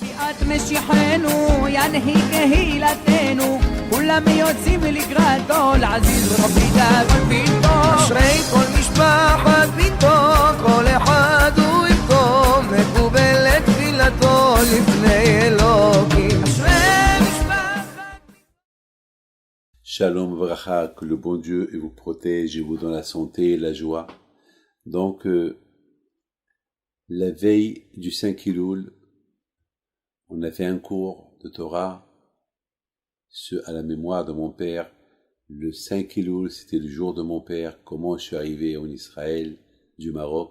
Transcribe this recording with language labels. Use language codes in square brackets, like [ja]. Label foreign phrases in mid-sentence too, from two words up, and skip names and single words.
[he] לקראת משיחנו, ינהיג קהילתנו, כולם יוצאים לקראתו, לעזיז רבי דאגון ביתו. אשרי כל משפחת ביתו, כל אחד הוא איתו, מקובלת תפילתו לפני אלוקים. אשרי משפחת שלום וברכה, [fr] que le bon Dieu vous protège et vous donne la santé et la joie. Donc, la veille du 5 Elul, on a fait un cours de Torah à la mémoire de mon père. Le 5 Elul, c'était le jour de mon père, comment je suis arrivé en Israël, du Maroc.